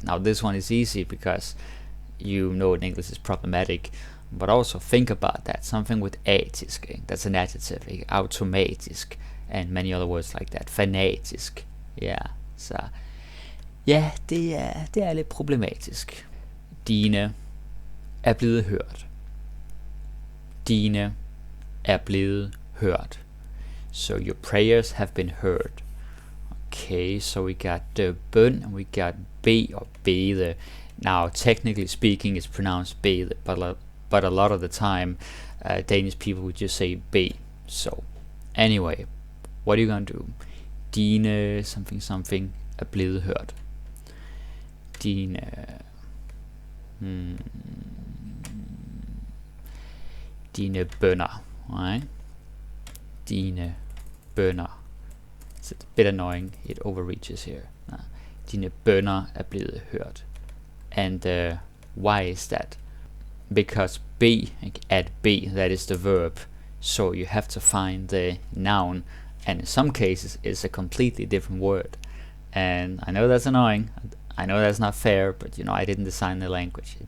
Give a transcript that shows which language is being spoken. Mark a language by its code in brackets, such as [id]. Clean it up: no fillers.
[en] Now this one is easy because you know in English is problematic, but also think about that. Something with atisk, that's an adjective. Automatisk, and many other words like that. Fanatisk. Yeah. [da] Så ja, det er lidt problematisk. Dine er blevet hørt. Dine er blevet hørt. [en] So your prayers have been heard. Okay, so we got bøn and we got be or bede. Now, technically speaking, it's pronounced bede, but a lot of the time, Danish people would just say be. So, anyway, what are you gonna do? [da] Dine something er blevet hørt. Dine dine bønner, right? Dine bønner. [en] It's a bit annoying. It overreaches here. [da] Dine bønner er blevet hørt. [en] And why is that? Because be, at be, that is the verb. So you have to find the noun, and in some cases it's a completely different word. And I know that's annoying. I know that's not fair, but you know, I didn't design the language.